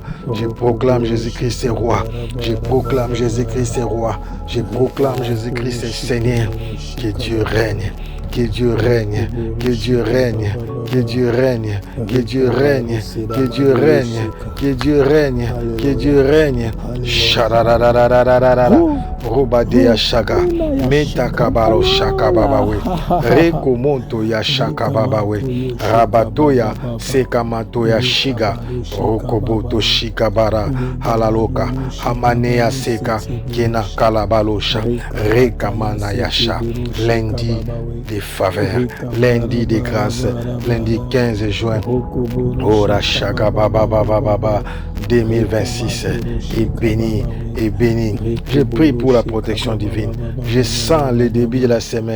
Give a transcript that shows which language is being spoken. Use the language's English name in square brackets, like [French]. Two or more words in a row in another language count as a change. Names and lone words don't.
[French] Je proclame Jésus-Christ est roi. Je proclame Jésus-Christ est roi. Je proclame Jésus-Christ est Seigneur. Que Dieu règne. Que Dieu règne, que Dieu règne, que Dieu règne, que Dieu règne, que Dieu règne, que Dieu règne, que Dieu règne. Shararararararara. Robadea Shaga, Metakabaro Shaka Babawe, Rekomonto ya Shaka Babawe, Rabatoya, Sekamatoya Shiga, Rokoboto Shikabara, Halaloka, Hamanea Seka, Kena Kalabalosha, Rekamana Yasha, lundi des faveurs, lundi des grâces, lundi 15 juin, Ora Shaka Baba 2026 est béni est béni. Je prie pour la protection divine. Je sens le début de la semaine.